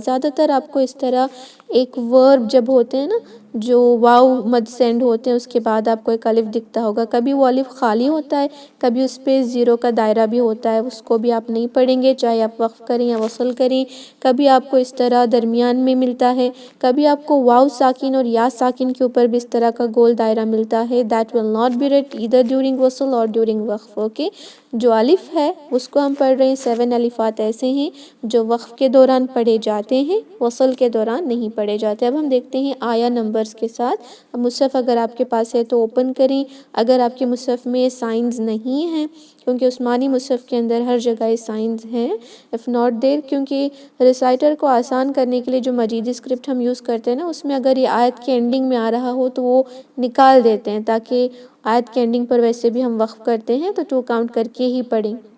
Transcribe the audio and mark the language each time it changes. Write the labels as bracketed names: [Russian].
[Urdu] زیادہ تر آپ کو اس طرح ایک ورب جب ہوتے ہیں نا جو واو مد سینڈ ہوتے ہیں, اس کے بعد آپ کو ایک الف دکھتا ہوگا. کبھی وہ الف خالی ہوتا ہے, کبھی اس پہ 0 کا دائرہ بھی ہوتا ہے, اس کو بھی آپ نہیں پڑھیں گے چاہے آپ وقف کریں یا وصل کریں. کبھی آپ کو اس طرح درمیان میں ملتا ہے, کبھی آپ کو واو ساکن اور یا ساکن کے اوپر بھی اس طرح کا گول دائرہ ملتا ہے. [English] That will not be read either during وصل or during وقف. [Urdu] اوکے, جو الف ہے اس کو ہم پڑھ رہے ہیں. 7 الفات ایسے ہیں جو وقف کے دوران پڑھے جاتے ہیں, وصل کے دوران نہیں پڑھے جاتے. اب ہم دیکھتے ہیں آیا نمبرز کے ساتھ. اب مصحف اگر آپ کے پاس ہے تو اوپن کریں. اگر آپ کے مصحف میں سائنز نہیں ہیں, کیونکہ عثمانی مصحف کے اندر ہر جگہ سائنز ہیں, [English] if not there, [Urdu] کیونکہ ریسائٹر کو آسان کرنے کے لیے جو مجیدی اسکرپٹ ہم یوز کرتے ہیں نا, اس میں اگر یہ آیت کے اینڈنگ میں آ رہا ہو تو وہ نکال دیتے ہیں تاکہ آیت کے اینڈنگ پر ویسے بھی ہم وقف کرتے ہیں تو 2 کاؤنٹ کر کے ہی پڑھیں.